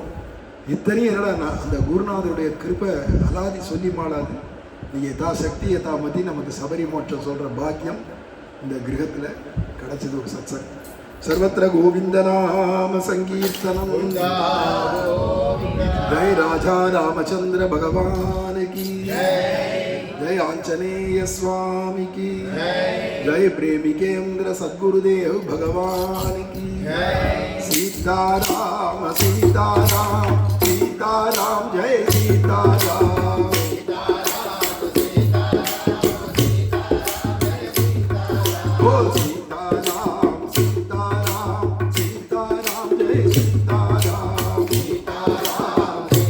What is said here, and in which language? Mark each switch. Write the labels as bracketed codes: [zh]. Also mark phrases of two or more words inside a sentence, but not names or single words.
[ta] இத்தனையும் என்னடா அந்த குருநாதருடைய கிருபை அலாதி சொல்லி மாளாது. நீங்கள் எதா சக்தி எதா மதி நமக்கு சபரி மோட்சம் சொல்கிற பாக்கியம் இந்த கிரகத்தில் கிடைச்சது. ஒரு சத்சங். சர்வத்திர கோவிந்தநாம சங்கீர்த்தனம். [hi] जय राजा रामचंद्र भगवान की जय आंजनेय स्वामी की जय, प्रेमिकेंद्र सद्गुरुदेव भगवान की सीताराम सीताराम सीताराम जय सीताराम ओ सीताराम सीताराम सीताराम जय सीताराम सीताराम